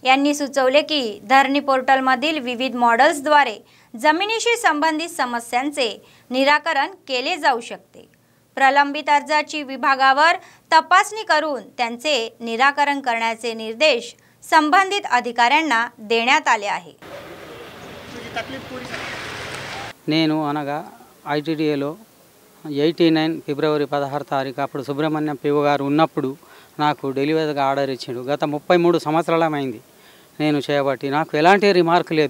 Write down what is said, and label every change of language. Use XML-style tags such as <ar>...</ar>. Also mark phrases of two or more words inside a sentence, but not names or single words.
<mr>यांनी सुचवले की धरणी पोर्टलमधील विविध मॉडेल्सद्वारे जमिनीशी संबंधित समस्यांचे निराकरण केले जाऊ शकते। प्रलंबित अर्जाची विभागावर तपासणी करून त्यांचे निराकरण करण्याचे निर्देश संबंधित अधिकाऱ्यांना देण्यात आले आहे।</mr> <te>నేను అనగా ఐటీడీఏలో 89 ఫిబ్రవరి 16 తారీఖు అప్పుడు సుబ్రహ్మణ్యం పిఓ గారు ఉన్నప్పుడు నాకు డెలివరీగా ఆర్డర్ ఇచ్చిండు। గత 33 సంవత్సరాలమైంది నేను చేయబట్టి నాకు ఎలాంటి రిమార్క్ లేదు।</te>